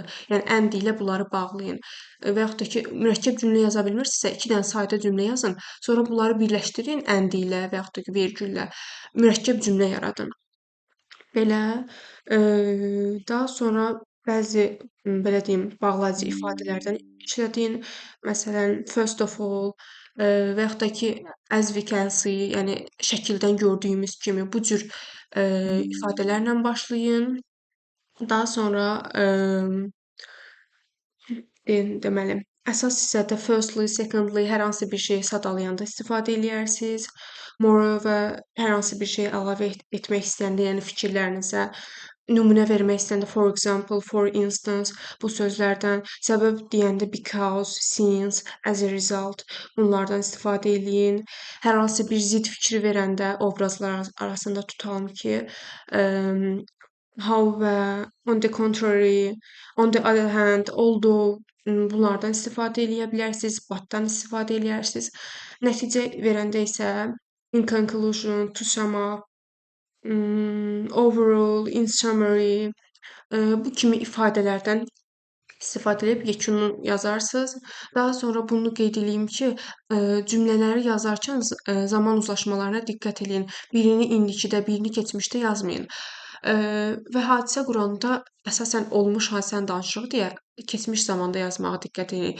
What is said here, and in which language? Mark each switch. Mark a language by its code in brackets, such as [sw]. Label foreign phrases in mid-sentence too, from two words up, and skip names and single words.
[az] Yəni əmdi ilə bunları bağlayın. Və yaxud da ki, mürəkkəb cümlə yaza bilmirsinizsə, 2 dənə sadə cümlə yazın. Sonra bunları birləşdirin əmdi ilə və yaxud da ki, vergüllə. Mürəkkəb cümlə yaradın. Belə, daha sonra bəzi, belə deyim, bağlayıcı ifadələrdən işlədin. Məsələn, [en] first of all, [az] və yaxud da ki, [en] as we can see, [az] yəni şəkildən gördüyümüz kimi bu cür, ifadələrlə başlayın. Daha sonra, deməli, əsas hissədə [en] firstly, secondly [az] hər hansı bir şeyi sadalayanda istifadə eləyərsiniz. Moreover, hər hansı bir şeyi əlavə etmək istəyəndə, yəni fikirlərinizə nümunə vermək istəyəndə [en] for example, for instance [az] bu sözlərdən, səbəb deyəndə [en] because, since, as a result [az] bunlardan istifadə eləyin. Hər hansı bir zidd fikri verəndə obrazlar arasında tutalım ki, [en] however, on the contrary, on the other hand, although [az] bunlardan istifadə eləyə bilərsiniz, but-dan istifadə eləyərsiniz. Nəticə verəndə isə [en] in conclusion, to sum up, overall, in summary, [az] bu kimi ifadələrdən istifadə edib yekununu yazarsınız. Daha sonra bunu qeyd eləyim ki, cümlələri yazarkən zaman uzlaşmalarına diqqət eləyin. Birini indikidə, birini keçmişdə yazmayın. Və hadisə quranda əsasən olmuş hadisəni danışırıq deyə keçmiş zamanda yazmağa diqqət eləyin.